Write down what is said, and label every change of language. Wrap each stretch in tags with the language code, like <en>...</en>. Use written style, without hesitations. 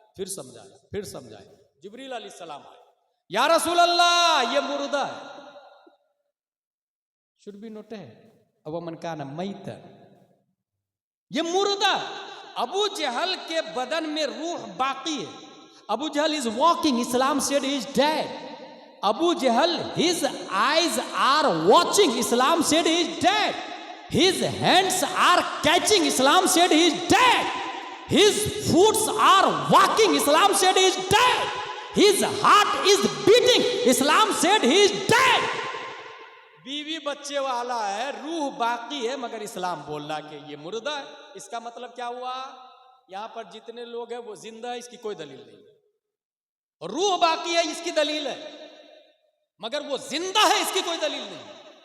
<hi>फिर समझाए जिब्रील अलैहिस्सलाम आए, या रसूल अल्लाह ये मुर्दा है,</hi> <en>should be noted</en> <hi>अब मन का ना मैत, ये मुर्दा। अबू जहल के बदन में रूह बाकी है। अबू जहल</hi> <en>Is walking, Islam said he is dead. Abu Jahl his eyes are watching, Islam said he is dead. His hands are catching, Islam said he is dead. His feet are walking, Islam said he is dead. His heart is beating, Islam said he is dead.</en> <hi>बीवी बच्चे वाला है, रूह बाकी है, मगर इस्लाम बोलना कि ये मुर्दा है। इसका मतलब क्या हुआ? यहां पर जितने लोग हैं वो जिंदा है, इसकी कोई दलील नहीं। रूह बाकी है, इसकी दलील है, मगर वो जिंदा है, इसकी कोई दलील नहीं।</hi>